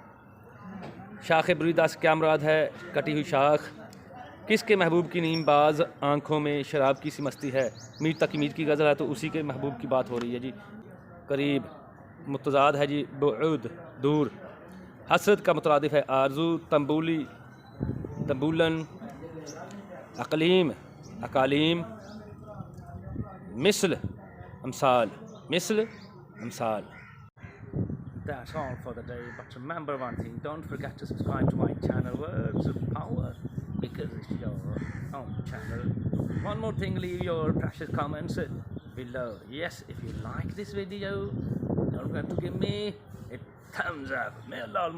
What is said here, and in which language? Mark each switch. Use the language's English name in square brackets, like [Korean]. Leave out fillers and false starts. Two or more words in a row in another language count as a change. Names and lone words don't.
[Urdu] شاخ بریدہ سے کیا مراد ہے؟ کٹی ہوئی شاخ۔ کس کے محبوب کی نیم باز آنکھوں میں شراب کی سی مستی ہے؟ میر تقی میر کی غزل ہے تو اسی کے محبوب کی بات ہو رہی ہے جی۔ قریب متضاد ہے جی بعود، دور۔ حسرت کا مترادف ہے آرزو، تنبولی، تنبولن، اقلیم، اقالیم، مثل، امثال، مثل، امثال. [English] That's all for the day, but remember one thing, don't forget to subscribe to my channel Words of Power, because it's your own channel. One more thing, leave your precious comments below. Yes, if you like this video, don't forget to give me a thumbs up.